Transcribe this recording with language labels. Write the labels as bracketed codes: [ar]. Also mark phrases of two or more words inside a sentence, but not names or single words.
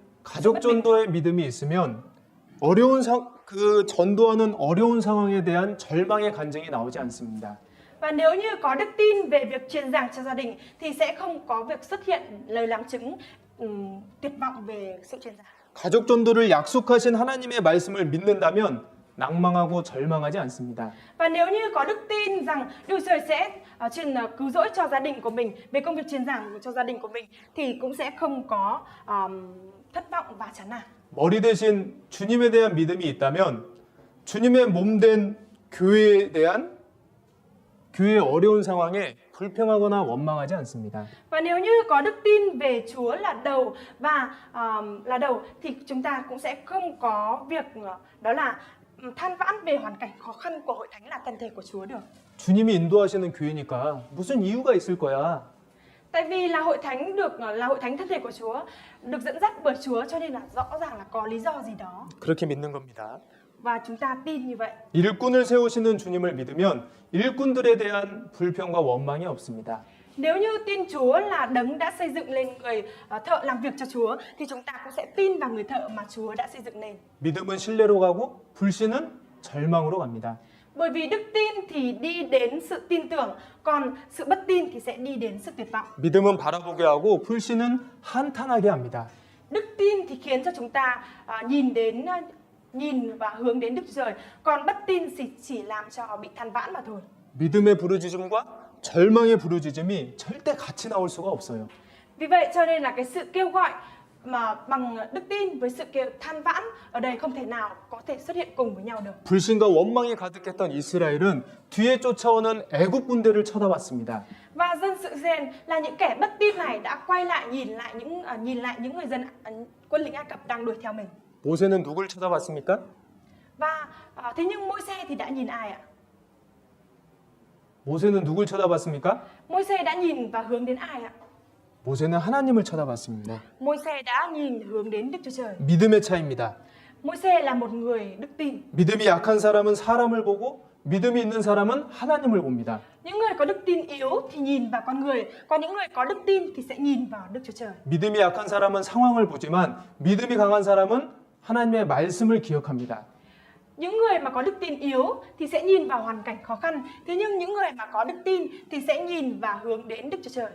[ko] 가족 전도의 믿음이 있으면 그 전도하는 어려운 상황에 대한 절망의 간증이 나오지 않습니다. [vi] Và nếu như có đức tin về việc truyền giảng cho gia đình thì sẽ không có việc xuất hiện lời làm chứng tuyệt vọng về sự truyền giảng. [ko] 가족 전도를 약속하신 하나님의 말씀을 믿는다면 낭망하고 절망하지 않습니다. [vi] Và nếu như có đức tin rằng Đức Chúa Trời sẽ cứu rỗi cho gia đình của mình về công việc truyền giảng cho gia đình của mình thì cũng sẽ không có thất vọng và chán nản. [ko] 머리 대신 주님에 대한 믿음이 있다면 주님의 몸된 교회에 대한 교회의 어려운 상황에 불평하거나 원망하지 않습니다. [vi] Và nếu như có đức tin về Chúa là đầu và thì chúng ta cũng sẽ không có việc đó là than vãn về hoàn cảnh khó khăn của hội thánh là thân thể của Chúa được. [ko] 주님이 인도하시는 교회니까 무슨 이유가 있을 거야. [vi] Tại vì là hội thánh là hội thánh thân thể của Chúa, được dẫn dắt bởi Chúa cho nên là rõ ràng là có lý do gì đó. [ko] 그렇게 믿는 겁니다. [vi] Và chúng ta tin như vậy. [ko] 일꾼을 세우시는 주님을 믿으면 일꾼들에 대한 불평과 원망이 없습니다. [vi] Nếu như tin Chúa là đấng đã xây dựng lên người thợ làm việc cho Chúa thì chúng ta cũng sẽ tin vào người thợ mà Chúa đã xây dựng nên. [ko] 믿음은 신뢰로 가고 불신은 절망으로 갑니다. [vi] Bởi vì đức tin thì đi đến sự tin tưởng, còn sự bất tin thì sẽ đi đến sự tuyệt vọng. [ko] 믿음은 바라보게 하고 불신은 한탄하게 합니다. [vi] Đức tin thì khiến cho chúng ta nhìn và hướng đến Đức Chúa Trời, còn bất tin thì chỉ làm cho bị than vãn mà thôi. [ko] 믿음의 부르짖음과 절망의 부르짖음이 절대 같이 나올 수가 없어요. [vi] Vì vậy cho nên là cái sự kêu gọi mà bằng đức tin với sự kêu than vãn ở đây không thể nào có thể xuất hiện cùng với nhau được. [ko] 불신과 원망이 가득했던 이스라엘은 뒤에 쫓아오는 애굽 군대를 쳐다봤습니다. [vi] Và dân sự Israel là những kẻ bất tin này đã quay lại nhìn lại những người dân quân lính Ai Cập đang đuổi theo mình. [ko] 모세는 누굴 쳐다봤습니까? [vi] Và thế nhưng Môi-se thì đã nhìn ai ạ? [ko] 모세는 누굴 쳐다봤습니까? [vi] Môi-se đã nhìn và hướng đến ai ạ? [ko] 모세는 하나님을 쳐다봤습니다. [vi] Môi-se đã nhìn hướng đến Đức Chúa Trời. [ko] 믿음의 차이입니다. [vi] Môi-se là một người đức tin. [ko] 믿음이 약한 사람은 사람을 보고 믿음이 있는 사람은 하나님을 봅니다. [vi] Những người có đức tin yếu thì nhìn vào con người, còn những người có đức tin thì sẽ nhìn vào Đức Chúa Trời. [ko] 믿음이 약한 사람은 상황을 보지만 믿음이 강한 사람은 하나님의 말씀을 기억합니다. [vi] Những người mà có đức tin yếu thì sẽ nhìn vào hoàn cảnh khó khăn, thế nhưng những người mà có đức tin thì sẽ nhìn và hướng đến Đức Chúa Trời.